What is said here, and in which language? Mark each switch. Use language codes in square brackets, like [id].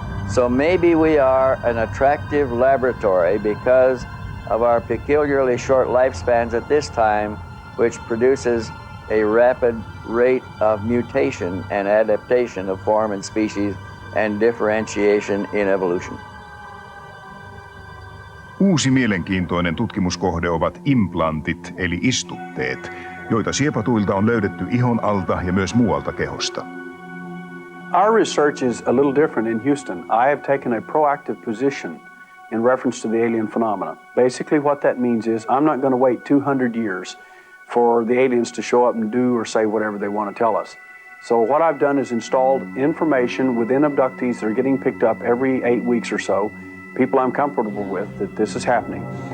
[en] So maybe we are an attractive laboratory because of our peculiarly short lifespans at this time, which produces a rapid rate of mutation and adaptation of form and species and differentiation in evolution. [fi] Uusi mielenkiintoinen tutkimuskohde ovat implantit eli istutteet, joita siepatuilta on löydetty ihon alta ja myös muualta kehosta. [en] Our research is a little different in Houston. I have taken a proactive position in reference to the alien phenomena. Basically what that means is I'm not going to wait 200 years for the aliens to show up and do or say whatever they want to tell us. So what I've done is installed information within abductees that are getting picked up every 8 weeks or so, people I'm comfortable with that this is happening.